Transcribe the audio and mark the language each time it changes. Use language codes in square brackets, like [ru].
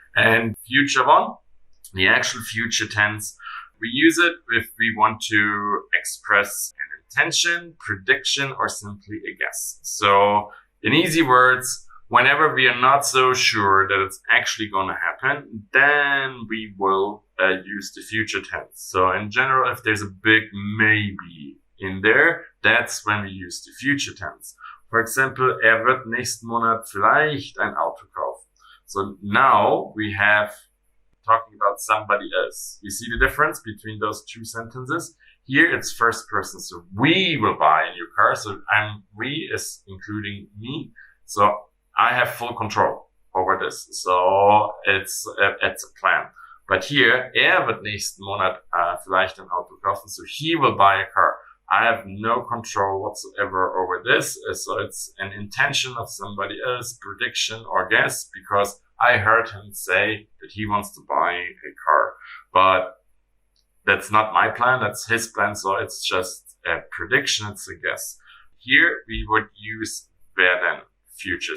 [en] And future one, the actual future tense, we use it if we want to express an intention, prediction, or simply a guess. So in easy words, whenever we are not so sure that it's actually going to happen, then we will use the future tense. So in general, if there's a big maybe in there, that's when we use the future tense. For example, [de] wird nächsten Monat vielleicht ein Auto kaufen. [en] So now we have talking about somebody else. You see the difference between those two sentences? Here it's first person. So we will buy a new car. So we is including me. So I have full control over this. So it's a plan. But here, [de] wird nächsten Monat vielleicht ein Auto kaufen. [en] So he will buy a car. I have no control whatsoever over this. So it's an intention of somebody else, prediction or guess, because I heard him say that he wants to buy a car. But that's not my plan. That's his plan. So it's just a prediction. It's a guess. Here we would use werden, future.